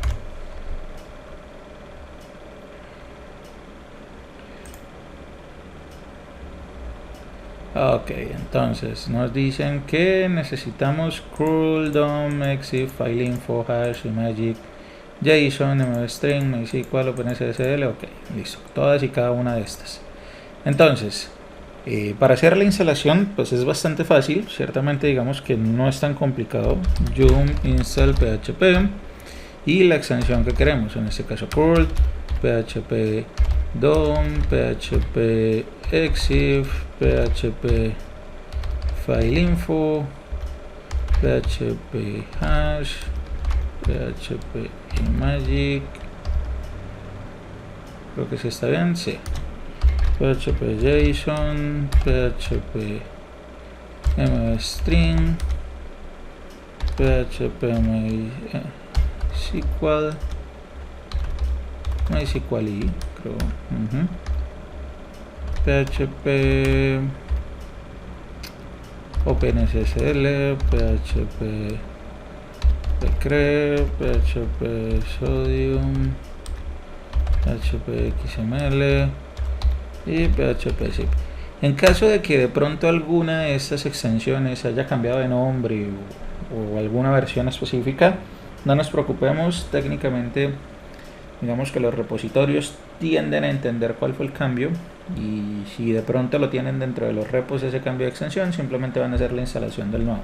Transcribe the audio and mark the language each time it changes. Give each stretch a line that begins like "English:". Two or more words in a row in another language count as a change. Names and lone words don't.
Spanish: Ok, entonces nos dicen que necesitamos curl, DOM, EXIF, FileInfo, Hash, Magic, JSON, MVString, MySQL, OpenSSL. Ok, listo, todas y cada una de estas. Entonces, para hacer la instalación pues es bastante fácil, ciertamente digamos que no es tan complicado.
English: Yum install
Spanish: PHP y la extensión que queremos, en este caso curl, PHP DOM, PHP EXIF, PHP FileInfo, PHP Hash, PHP Magic. Creo que sí está bien, sí. PHP JSON, PHP MVString, PHP MySQL, creo. PHP OpenSSL, PHP Pcre, PHP Sodium, PHP XML y PHP zip. En caso de que de pronto alguna de estas extensiones haya cambiado de nombre o alguna versión específica, no nos preocupemos. Técnicamente digamos que los repositorios tienden a entender cuál fue el cambio, y si de pronto lo tienen dentro de los repos ese cambio de extensión, simplemente van a hacer la instalación del nuevo.